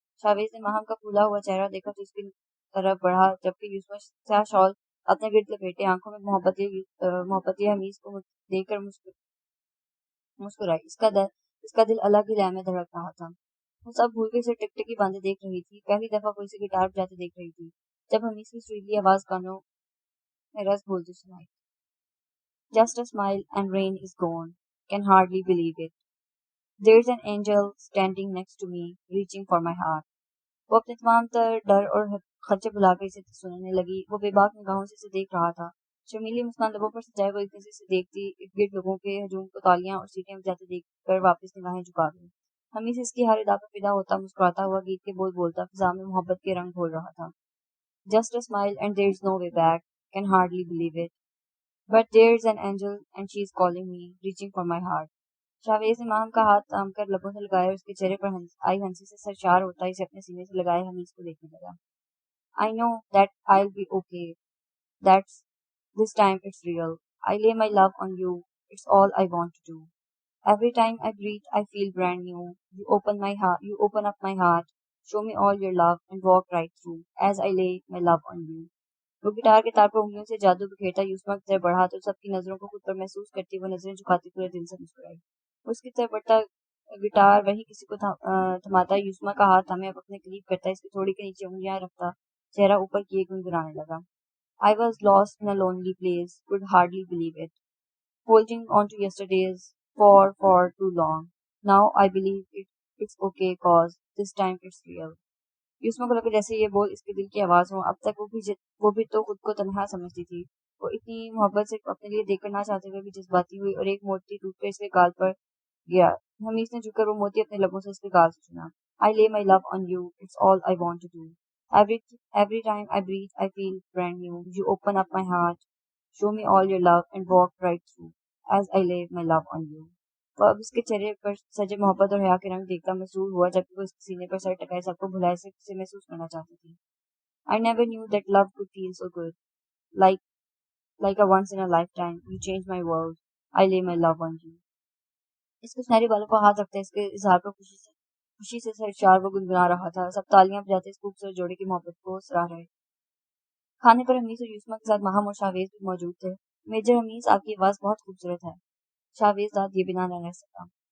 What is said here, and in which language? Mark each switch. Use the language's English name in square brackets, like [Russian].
[Urdu] شاویز نے ماہم کا پھولا ہوا چہرہ دیکھا تو اس کی طرف بڑھا جبکہ یسما سیاہ شال اپنے گرد لپیٹے آنکھوں میں محبت حمید کو دیکھ کر مسکرائی. اس کا دل الگ ہی لے میں دھڑک رہا تھا. وہ سب بھول کے اسے ٹکٹکی باندھے دیکھ رہی تھی. پہلی دفعہ کوئی سے گٹار بجاتے دیکھ رہی تھی. جب حمید کی سریلی آواز کانوں میں رس بھولتی سنائی. [English] Just a smile and rain is gone. Can hardly believe it. There's an angel standing next to me, reaching for my heart. [Urdu] وہ اپنے تمام تر ڈر اور خدشے بھلا کر اسے سننے لگی. وہ بے باک نگاہوں سے اسے دیکھ رہا تھا. شرمیلی مسکان لبوں پر سجائے وہ ایک نظر سے دیکھتی. ارد گرد لوگوں کے ہجوم کو تالیاں اور سیٹیاں بجاتے دیکھ کر واپس نگاہیں جھکا گئی. حمید اس کی ہر ادا پر فدا ہوتا مسکراتا ہوا گیت کے بول بولتا فضا میں محبت کے رنگ گھول رہا تھا. [English] Just a smile and there's no way back. Can hardly believe it. But there's an angel and she's calling me, reaching for my heart. [Urdu] Shavez نے ماہم کا ہاتھ تھام کر لبوں سے لگایا اور اس کے چہرے پر آئی ہنسی سے سرشار ہوتا اسے اپنے سینے سے لگائے حمید کو دیکھنے لگا. [English] I know that I'll be okay. That's this time it's real. I lay my love on you. It's all I want to do. Every time I breathe, I feel brand new. You open up my heart. Show me all your love and walk right through as I lay my love on you. [Urdu] وہ guitar کے تار پر انگلیوں سے جادو بکھیرتا یسما کی طرف بڑھا تو سب کی نظروں کو خود پر محسوس کرتی وہ نظریں جھکاتی پورے دل سے مسکرائی. اس کی طرف بڑھتا گٹار وہی کسی کو تھماتا یسما کا ہاتھ ہمیں اب اپنے قریب کرتا اس کی تھوڑی کے نیچے انگلیاں رکھتا چہرہ اوپر کیے گنگنانے لگا. [English] I was lost in a lonely place, could hardly believe it. Holding on to yesterday's for too long. Now I believe it's okay cause this time it's real. [Urdu] یوسما کو لگا جیسے یہ بول اس کے دل کی آواز ہو. اب تک وہ بھی تو خود کو تنہا سمجھتی تھی. وہ اتنی محبت صرف اپنے لیے دیکھ کر نہ چاہتے ہوئے بھی جذباتی ہوئی اور ایک موتی ٹوٹ کر اس کے گال پر گیا. حمیس نے جھک کر وہ موتی اپنے لبوں سے اس کے گال سے چنا. [English] I lay my love on you. It's all I want to do. Every time I breathe, I feel brand new. You open up my heart, show me all your love, and walk right through. As I lay my love on you. [Urdu] وہ اب اس کے چہرے پر سجے محبت اور حیا کے رنگ دیکھتا مسرور ہوا جبکہ وہ اس کے سینے پر سر ٹکائے سب کو بھلائے سے محسوس کرنا چاہتی تھی. [English] I never knew that love could feel so good. Like a once in a lifetime. You changed my world. I lay my love on you. [Urdu] اس کے سنہرے بالوں پر ہاتھ رکھتے اس کے اظہار پر خوشی سے سرشار وہ گنگنا رہا تھا. سب تالیاں بجاتے اس خوبصورت جوڑے کی محبت کو سراہ رہے. کھانے پر حمیس اور یوسما کے ساتھ ماہم اور شاویز بھی موجود تھے. میجر حمیس، آپ کی آواز بہت خوبصورت ہے. شاویز داد یہ بنا نہ رہ سکا.